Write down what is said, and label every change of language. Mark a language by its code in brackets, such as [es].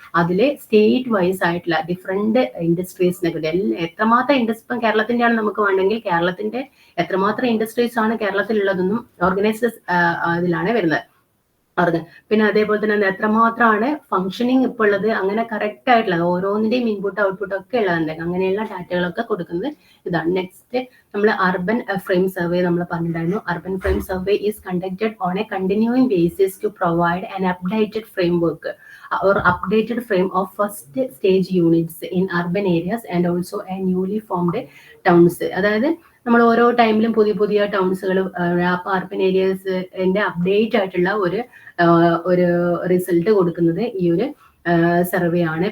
[ml] അതിലെ state vice ആയിട്ടുള്ള different ഇൻഡസ്ട്രീസിനെ കുറിച്ച് എത്രമാത്രം ഇൻഡസ്ട്രി ഇപ്പം കേരളത്തിന്റെ ആണ് നമുക്ക് വേണമെങ്കിൽ കേരളത്തിന്റെ എത്രമാത്രം ഇൻഡസ്ട്രീസ് ആണ് കേരളത്തിലുള്ളതെന്നും ഓർഗനൈസേഴ്സ് ഇതിലാണ് വരുന്നത്. പിന്നെ അതേപോലെ തന്നെ എത്രമാത്രമാണ് ഫംഗ്ഷനിങ് ഇപ്പോൾ ഉള്ളത്, അങ്ങനെ കറക്റ്റ് ആയിട്ടുള്ളത് ഓരോന്നിന്റെയും ഇൻപുട്ട് ഔട്ട്പുട്ട് ഒക്കെ ഉള്ളതുണ്ട്. അങ്ങനെയുള്ള ഡാറ്റകളൊക്കെ കൊടുക്കുന്നത് ഇതാണ്. നെക്സ്റ്റ് നമ്മൾ അർബൻ ഫ്രെയിം സർവേ നമ്മൾ പറഞ്ഞിട്ടുണ്ടായിരുന്നു. [en] Urban frame survey is conducted on a continuing basis to provide an updated framework or updated frame of first stage units in urban areas and also a newly formed towns. [ml] അതായത് നമ്മൾ ഓരോ ടൈമിലും പുതിയ പുതിയ ടൗൺസുകൾ urban ഏരിയസിന്റെ update ആയിട്ടുള്ള ഒരു result കൊടുക്കുന്നത് ഈ ഒരു സർവേ ആണ്.